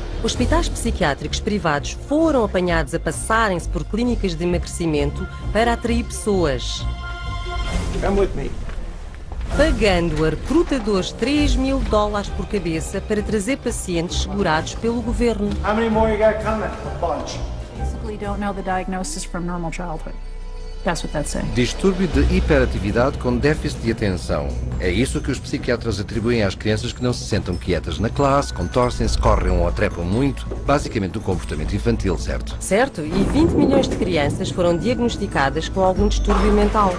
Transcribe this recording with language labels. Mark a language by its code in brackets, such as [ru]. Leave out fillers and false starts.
[pt] Hospitais psiquiátricos privados foram apanhados a passarem-se por clínicas de emagrecimento para atrair pessoas. [en] Come with me. [pt] Pagando a recrutadores $3.000 por cabeça para trazer pacientes segurados pelo governo. [en] How many more you got coming? A bunch. Basically don't know the diagnosis from normal childhood. That's what that's saying. [pt] Distúrbio de hiperatividade com déficit de atenção. É isso que os psiquiatras atribuem às crianças que não se sentam quietas na classe, contorcem-se, correm ou trepam muito. Basicamente um comportamento infantil, certo? Certo, e 20 milhões de crianças foram diagnosticadas com algum distúrbio mental.